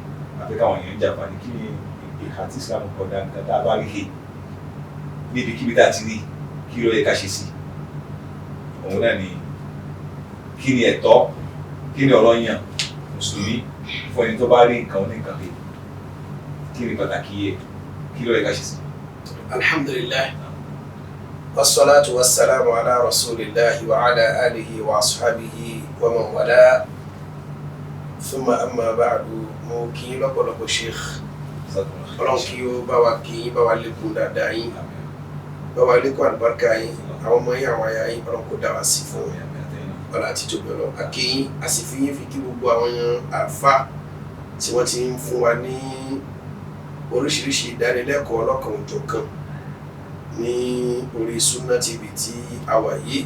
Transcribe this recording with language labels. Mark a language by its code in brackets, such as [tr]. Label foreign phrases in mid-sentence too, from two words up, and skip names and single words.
[yo] Àfi káwọn èèyàn jàpá ní kí ni ìhà tí Islam kọ̀ dá nǹkan tá a bá rí he níbikíbi tá a ti rí, kí ló yẹ ká ṣe sí. Òun náà ni kí ni ẹ̀tọ́, kí ni ọ̀rọ̀ yàn mùsùlùmí fún ẹni tó bá rí nǹkan oníkan he, kí ni pàtàkì yẹ, kí ló yẹ ká ṣe sí. [ar] الحمد لله والصلاة والسلام على رسول الله وعلى آله وأصحابه ومن والاه ثم أما بعد. [yo] Mo kí yín lọ́pọ̀lọpọ̀ Sheikh, Ọlọ́run kí ó bá wa kí yín, bá wa lékún dáadáa yín, bá wa lékún àlùbáríkà yín, àwọn ọmọ yín, àwọn aya yín, Ọlọ́run kó dá wa sí fún ọlá àti tóbi Ọlọ́run. A kí yín, a sì fi yín fi kí gbogbo àwọn àlùfáà tí wọ́n ti ń fún wa ní oríṣiríṣi ìdánilẹ́kọ̀ọ́ ọlọ́kan òjọ̀kan ní orí Sunna TV tí a wà yìí.